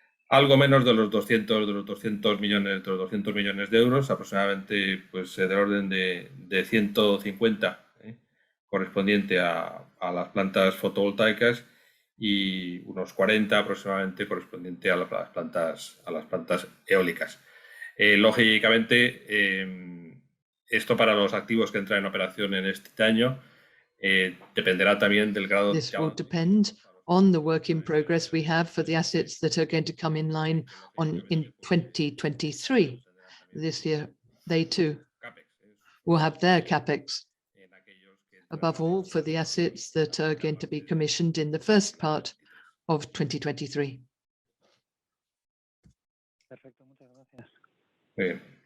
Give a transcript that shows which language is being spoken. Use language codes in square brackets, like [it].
[es] algo menos de los 200 millones de euros, aproximadamente pues, del orden de 150 correspondiente a las plantas fotovoltaicas y unos 40 aproximadamente correspondiente a las plantas eólicas. Lógicamente, esto para los activos que entran en operación en este año dependerá también del grado de... [en] This will depend on the work in progress we have for the assets that are going to come in line in 2023. This year, they too will have their CAPEX. Above all, for the assets that are going to be commissioned in the first part of 2023. [es] Perfecto, muchas gracias. Bien.